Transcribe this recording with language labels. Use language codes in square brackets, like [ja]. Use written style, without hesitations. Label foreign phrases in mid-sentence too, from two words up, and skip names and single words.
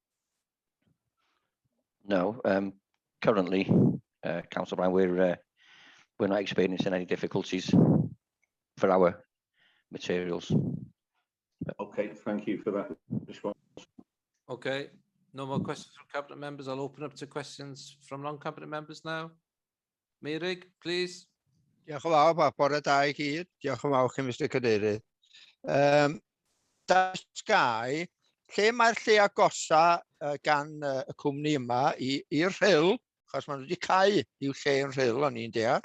[en] No, currently, Councillor Brown, we're not experiencing any difficulties for our materials. Okay, thank you for that response. Okay, no more questions from cabinet members. I'll open up to questions from non-cabinet members now. Meirig, please. [cy] Diolch yn fawr, bore da i gyd. Diolch yn fawr chi, Mr Cadeirydd. Dasgau, lle mae'r lle agosa gan y cwmni yma i'r rhyl, achos maen nhw wedi cau i'w lle yn rhyl, o'n i'n deall.